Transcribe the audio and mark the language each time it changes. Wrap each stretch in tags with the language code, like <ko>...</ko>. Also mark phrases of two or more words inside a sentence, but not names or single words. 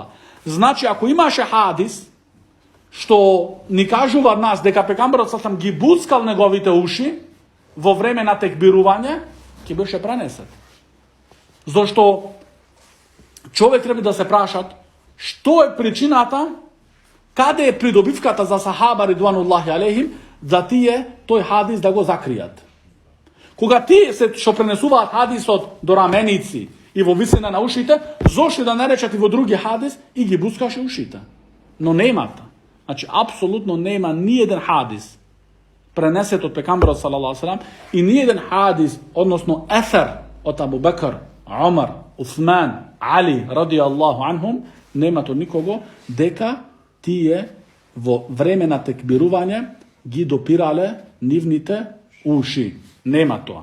<mk>Значи, ако имаше хадис што ни кажува нас дека пекамберот</mk> <ar>صلى الله عليه وسلم</ar> <mk>ги буцкал неговите уши во време на текбирување, ќе беше пренесет. Зошто човек треба да се прашат што е причината, каде е придобивката за сахаба</mk> <ar>رضوان الله عليهم</ar> <mk>за тие тој хадис да го закријат. Кога тие се што пренесуваат хадисот до раменици и во висина на ушите, зошто да не речат и во други хадис и ги бускаше ушите. Но немата. Значи, апсолутно нема ниеден хадис пренесет од пекамберот</mk> <ar>صلى الله عليه وسلم</ar> <mk>и ниеден хадис, односно ефер од Абу Бекр, Омар, Усман, Али</mk> <ar>رضي الله عنهم,</ar> <mk>немато никого дека тие во време на текбирување ги допирале нивните уши. Нема тоа.</mk>